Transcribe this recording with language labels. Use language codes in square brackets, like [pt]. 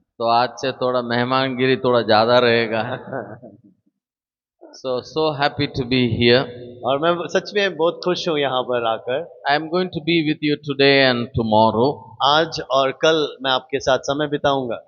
[hi] तो आज से थोड़ा मेहमानगिरी थोड़ा ज्यादा रहेगा। [en] So happy to be here. [hi] और मैं सच में बहुत खुश हूँ यहाँ पर आकर। [en] I am going to be with you today and tomorrow. [hi] आज और कल मैं आपके साथ समय बिताऊंगा।